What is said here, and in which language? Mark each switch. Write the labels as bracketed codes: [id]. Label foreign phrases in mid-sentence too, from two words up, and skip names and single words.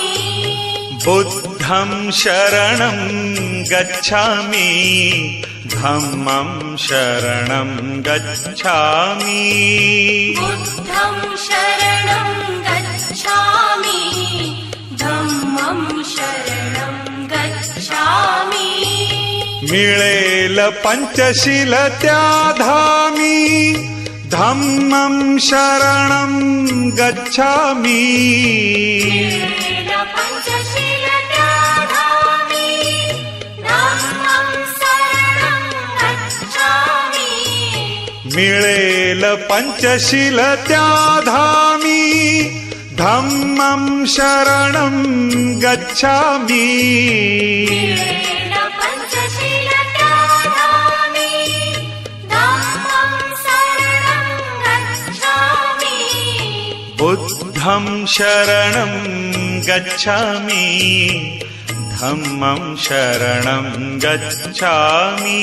[pi] बुद्धं शरणं गच्छामि धम्मं शरणं गच्छामि बुद्धं शरणं गच्छामि धम्मं शरणं गच्छामि [mr] मिळेल पंचशील त्या धामी [pi] धम्मं शरणं गच्छामि [mr] पंचशीलता धामी [pi] धम्मं शरणं गच्छामि [mr] मिळेल पंचशील त्या धामी [pi] धम्मं शरणं गच्छामि [mr] पंचशीलता धामी [pi] धम्मं शरणं गच्छामि बुद्धं शरणं गच्छामि धम्मं शरणं गच्छामि